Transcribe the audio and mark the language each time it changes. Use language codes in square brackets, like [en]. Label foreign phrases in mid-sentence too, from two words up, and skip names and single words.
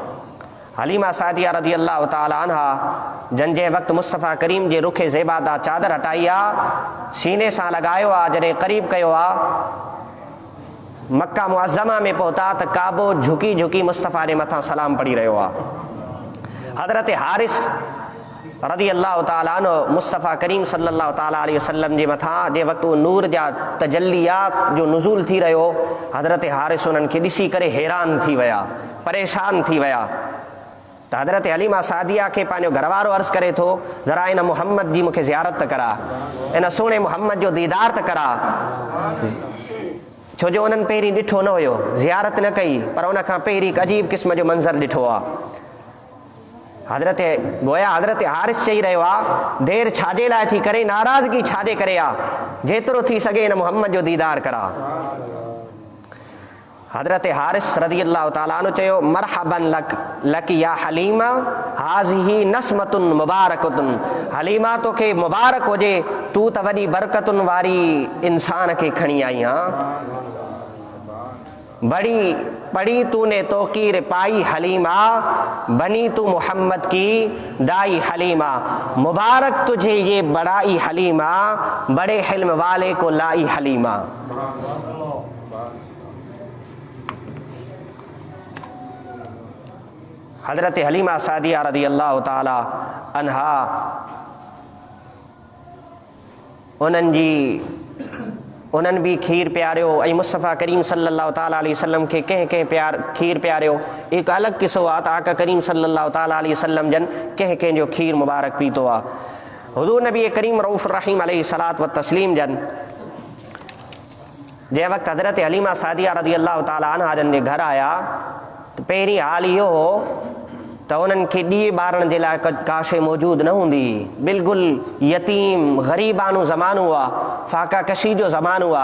[sd] हलीमा सादिया रज़ी अल्लाह ताला अन्हा जन जंहिं वक़्तु मुस्तफ़ा करीम जे रुखे ज़ेबा ता चादर हटाई आहे, सीने सां लॻायो आहे, जॾहिं क़रीब कयो आहे, मक्का मुअज़्ज़मा में पहुता त काबो झुकी झुकी मुस्तफ़ा जे मथां सलाम पढ़ी रहियो आहे। हज़रत हारिस रज़ी अल्लाह ताला अन्हु मुस्तफ़ा करीम सल्लल्लाहु ताला अलैहि वसल्लम जे मथां जंहिं वक़्तु नूर जा तजल्लियात जो नुज़ूल थी रहियो, हज़रत हारिस उन्हनि खे ॾिसी करे हैरान थी विया, परेशान थी विया। त हज़रत हलीमा सादिया खे पंहिंजो घरवारो अर्ज़ु करे थो, ज़रा इन मुहम्मद जी मूंखे ज़ियारत त करा, इन सुहिणे मुहम्मद जो दीदार त करा, छो जो उन्हनि पहिरीं ॾिठो न हुयो, ज़ियारत न कई, पर उन खां पहिरीं हिकु अजीब क़िस्म जो मंज़र ॾिठो आहे। हज़रत हारिस चई रहियो आहे, देरि छाजे लाइ थी करे, नाराज़गी छाजे करे आहे, जेतिरो थी सघे इन मुहम्मद जो दीदार करा। हज़रत हारिस रज़ी अल्लाह ताला अन्हु चयो, [ar] مرحبا لك يا حليمة، هذه نسمة مباركة, [sd] हलीमा तोखे मुबारक हुजे, तू त वॾी बरकतुन वारी इंसान खे खणी आई आहीं। [ur] بڑی پڑھی تو نے توقیر پائی حلیمہ، بنی تو محمد کی دائی حلیمہ، مبارک تجھے یہ بڑائی حلیمہ، بڑے حلم والے کو لائی حلیمہ. [sd] हज़रत हलीमा सादिया रज़ी अल्लाह ताला अन्हा उन्हनि बि खीर पियारियो ऐं मुस्तफ़ा करीम सल्लल्लाहु ताला अलैहि वसल्लम खे कंहिं खीर पियारियो। हिकु अलॻि किसो आहे त आका करीम सल्लल्लाहु ताला अलैहि वसल्लम जन कंहिंजो खीर मुबारक पीतो आहे। हुज़ूर नबी करीम रऊफ़ रहीम अलैहि सलात व तस्लीम जन जंहिं वक़्तु हज़रत हलीमा सादिया रज़ी अल्लाह ताला अन्हा जन जे घर आया त पहिरीं हाल इहो हो त उन्हनि खे ॾीए ॿारण जे लाइ का शइ मौजूदु न हूंदी हुई। बिल्कुलु यतीम ग़रीबानो ज़मानो हुआ, फाका कशी जो ज़मानो हुआ।